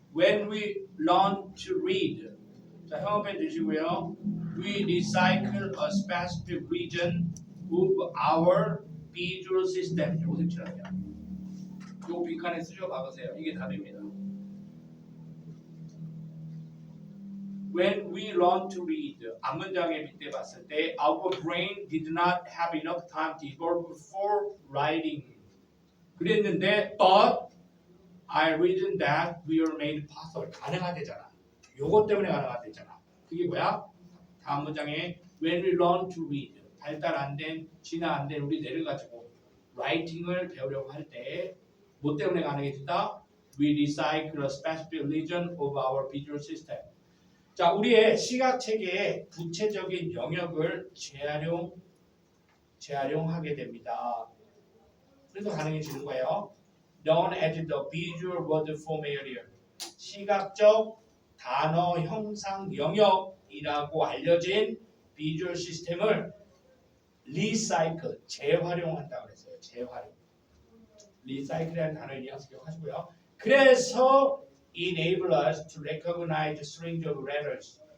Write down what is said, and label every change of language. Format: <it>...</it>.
<en>When we learn to read.</en> <ko>자, 형업해 주시고요.</ko> <en>We recycle a specific region of our visual system.</en> <ko>요거 색칠하세요. 요 빈칸에 쓰셔 봐보세요. 이게 답입니다.</ko> <en>When we learn to read,</en> <ko>앞문장에 빗대 봤을 때</ko> <en>our brain did not have enough time to evolve for writing.</en> <ko>그랬는데</ko> <en>but I reasoned that we are made possible.</en> <ko>가능하대잖아. 요것 때문에 가능하대잖아. 그게 뭐야? 다음 문장에</ko> <en>when we learn to read,</en> <ko>발달 안 된, 진화 안 된 우리들을 가지고 writing을 배우려고 할 때 뭐 때문에 가능해진다?</ko> <en>We recycle a specific region of our visual system.</en> <ko>자, 우리의 시각 체계의 구체적인 영역을 재활용하게 됩니다. 그래서 가능해지는 거예요.</ko> <en>Known as the visual word form area.</en> <ko>시각적 단어 형상 영역이라고 알려진 비주얼 시스템을 리사이클, 재활용한다고 그랬어요. 재활용. 리사이클이라는 단어를 이해해서 기억하시고요. 그래서</ko> <en>enable us to recognize strings of letters.</en>